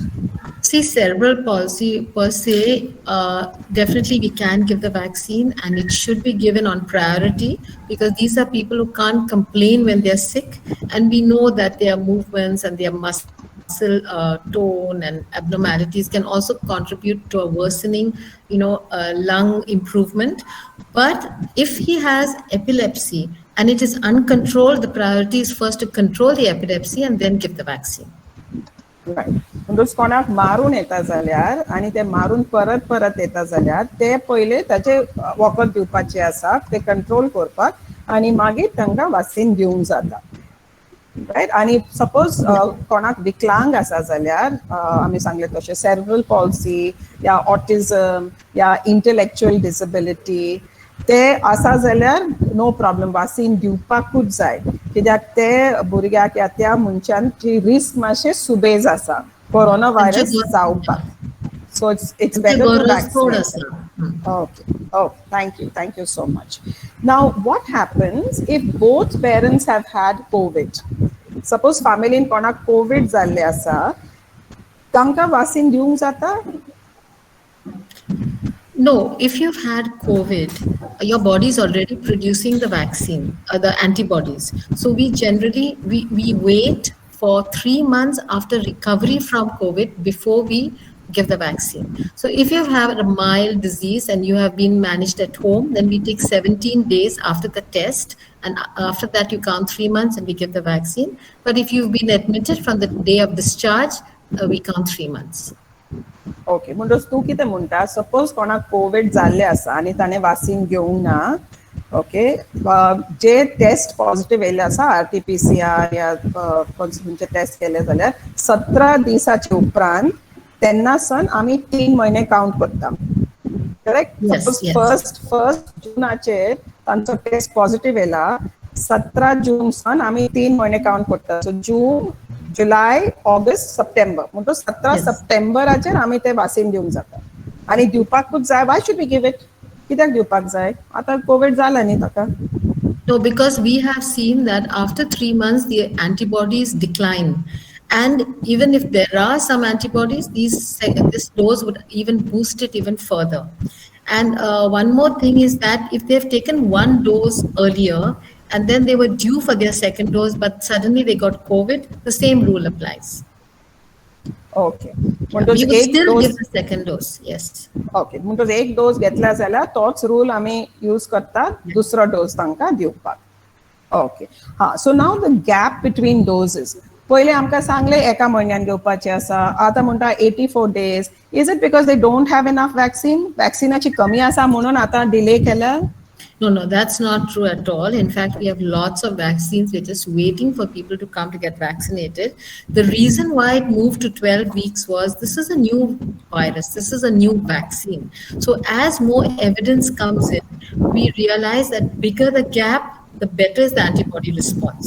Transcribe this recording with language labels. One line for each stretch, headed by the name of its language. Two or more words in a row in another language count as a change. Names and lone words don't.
English: See, cerebral palsy per se, definitely we can give the vaccine, and it should be given on priority, because these are people who can't complain when they're sick, and we know that their movements and their muscle tone and abnormalities can also contribute to a worsening, lung improvement. But if he has epilepsy and it is uncontrolled, the priority is first to control the epilepsy and then give the vaccine. Right.
Konkani: म्हणटच कोणाक मारून येता जाल्यार आनी ते मारून परत परत येता जाल्यार ते पयले ताचे वखद दिवपाचे आसा, ते कंट्रोल करपाक, आनी मागीर तांकां वासीन दिवंक जाता. रायट. आनी सपोज कोणाक विकलांग आसा जाल्यार आमी सांगले तशें
English: cerebral palsy
Konkani: या ऑटिझम या
English: intellectual disability
Konkani: ते आसा जाल्यार
English: no problem,
Konkani: वासीन दिवपाकूच जाय, कित्याक ते भुरग्याक या त्या मनशांची रिस्क मातशें सुबेज आसा
English: corona virus
Konkani: जावपाक.
English: So it's better to vaccinate. Okay. Oh, thank you so much. Now, what happens if both parents have had COVID? Suppose family
Konkani: in konak COVID zalle asa, तांकां vaccine दिवंक जाता?
English: No, if you've had COVID, your body is already producing the vaccine, the antibodies. So we generally we wait for 3 months after recovery from COVID before we give the vaccine. So if you have a mild disease and you have been managed at home, then we take 17 days after the test, and after that you count 3 months and we give the vaccine. But if you've been admitted from the day of discharge, we count 3 months.
Konkani: ओके. म्हणटच तूं कितें म्हणटा, सपोज कोणाक कोविड जाल्ले आसा आनी ताणें वासीन घेवंक ना, ओके, जे
English: test positive
Konkani: येयल्ले आसा RT-PCR या खंयचे टेस्ट केले जाल्यार 17 दिसाचे उपरांत तेन्ना सन आमी 3 म्हयने काउंट करता. करेक्ट? सपोज फर्स्ट जुनाचेर तांचो
English: test positive
Konkani: येयला, 17 जून सन आमी 3 म्हयने काउंट करता. सो जून, जुलै, ऑगस्ट, सप्टेंबर, म्हणटो 17 सप्टेंबराचेर आमी ते वासीन दिवंक जाता. आनी दिवपाकूच जाय.
English: why should we give it?
Konkani: कित्याक दिवपाक जाय? आतां कोविड जाला न्ही ताका.
English: No, because we have seen that after 3 months, the antibodies decline. And even if there are some antibodies, this dose would even boost it even further. And one more thing is that if they've taken one dose earlier and then they were due for their second dose, but suddenly they got COVID, the same rule applies. ओके. We will still give the second dose, yes. ओके.
Konkani: म्हणटच एक डोस घेतला जाल्यार तोच रूल आमी यूज करतात दुसरो डोस तांकां दिवपाक. ओके. हां.
English: so now the gap between doses.
Konkani: पयले आमकां सांगले एका म्हयन्यान घेवपाचें आसा, आतां म्हणटा 84 days.
English: is it because they don't have enough vaccine?
Konkani: वॅक्सिनाची कमी आसा म्हणून आतां डिले केला?
English: No, that's not true at all. In fact, we have lots of vaccines. We're just waiting for people to come to get vaccinated. The reason why it moved to 12 weeks was this is a new virus. This is a new vaccine. So as more evidence comes in, we realize that bigger the gap, the better is the antibody response.